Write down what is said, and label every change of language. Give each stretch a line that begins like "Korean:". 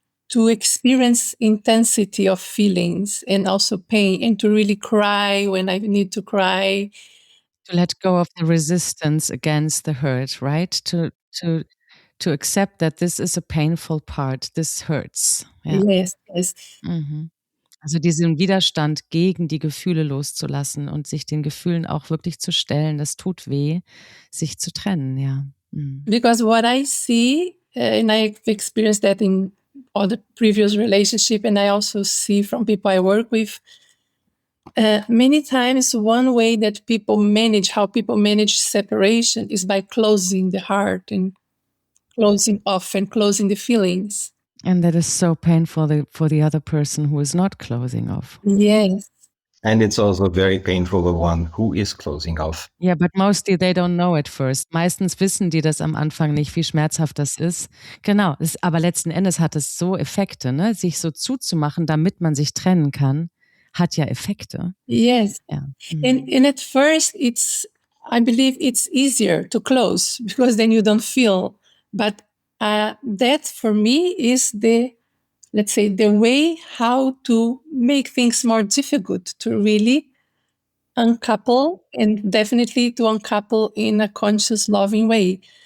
English: to experience intensity of feelings and also pain, and to really cry when I need to cry. To let go of the resistance against the hurt, right? To accept that this is a painful part, this hurts.
German: Ja.
English: Yes, yes. Mhm.
German: Also diesen Widerstand gegen die Gefühle loszulassen und sich den Gefühlen auch wirklich zu stellen, das tut weh, sich zu trennen, ja. Mhm.
English: Because what I see, and I've experienced that in other previous relationship, and I also see from people I work with, many times one way that how people manage separation is by closing the heart and closing off and closing the feelings. And that is so painful for the other person who is not closing off. Yes. And it's also very painful, the one who is closing off. Yeah, but mostly they don't know it first.
German: Meistens wissen die das am Anfang nicht, wie schmerzhaft das ist. Genau, aber letzten Endes hat es so Effekte, ne? Sich so zuzumachen, damit man sich trennen kann, hat ja Effekte.
English: Yes.
German: Ja.
English: And at first I believe it's easier to close because then you don't feel. But that for me is let's say, the way how to make things more difficult to really uncouple, and definitely to uncouple in a conscious, loving way.